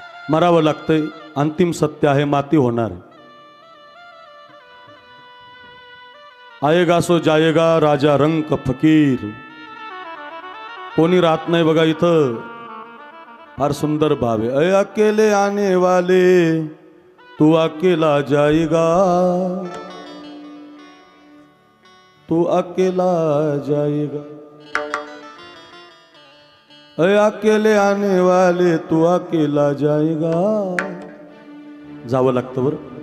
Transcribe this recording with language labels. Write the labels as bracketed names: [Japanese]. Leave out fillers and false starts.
[Marathi] मरावं लागतंय, अंतिम सत्य आहे, माती होणार. [Hindi] आएगा सो जाएगा राजा रंक फकीर. [Marathi] कोणी राहत नाही बघा इथं. फार सुंदर भाव आहे. [Hindi] अय अकेले आने वाले तू अकेला जाएगा, तू अकेला जाएगा. अय अकेले आने वाले तू अकेला जाएगा. [Marathi] जावं लागतं बरं.